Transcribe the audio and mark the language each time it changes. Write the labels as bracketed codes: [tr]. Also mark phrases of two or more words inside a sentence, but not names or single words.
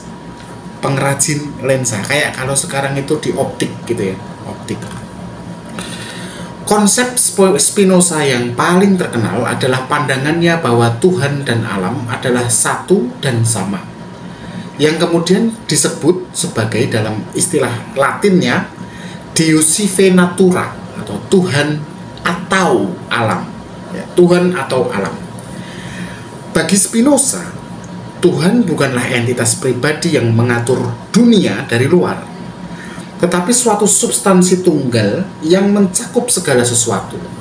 [id] Pengrajin lensa, kayak kalau sekarang itu di optik gitu ya, optik. Konsep Spinoza yang paling terkenal adalah pandangannya bahwa Tuhan dan alam adalah satu dan sama, yang kemudian disebut sebagai dalam istilah Latinnya [la] Deus sive natura, [id] atau Tuhan atau alam. Ya, Tuhan atau alam. Bagi Spinoza, Tuhan bukanlah entitas pribadi yang mengatur dunia dari luar, tetapi suatu substansi tunggal yang mencakup segala sesuatu.